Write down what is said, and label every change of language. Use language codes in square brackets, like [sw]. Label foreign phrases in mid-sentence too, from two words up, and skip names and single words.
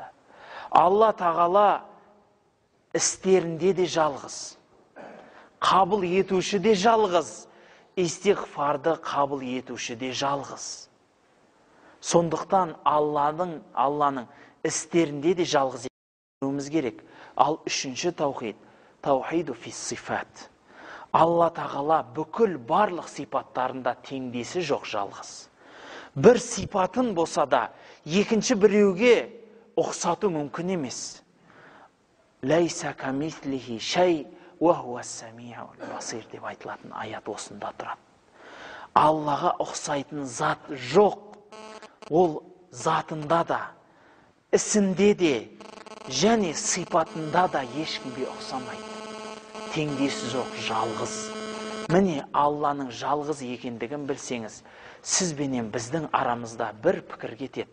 [kk] Алла тағала істерінде де жалғыз. Қабыл етуші де жалғыз. Истиғфарды қабыл етуші де жалғыз. Сондықтан Алланың істерінде де жалғыз етуіміз керек. Ал үшінші таухид, [ar] توحيد في الصفات. [kk] Алла тағала бүкіл барлық сипаттарында теңдесі жоқ жалғыз. Бір сипатын болса да, екінші біреуге ұқсату мүмкін емес. [ar] ليس كمثله شيء وهو السميع البصير [kk] деп айтылатын аят осында тұрады. Аллаға ұқсайтын зат жоқ. Ол затында да, ісінде де, және сипатында да ешкімге ұқсамайды. Теңдесі жоқ, жалғыз. Міне Алланың жалғыз екендігін білсеңіз, сізбенен біздің арамызда бір пікір кетеді.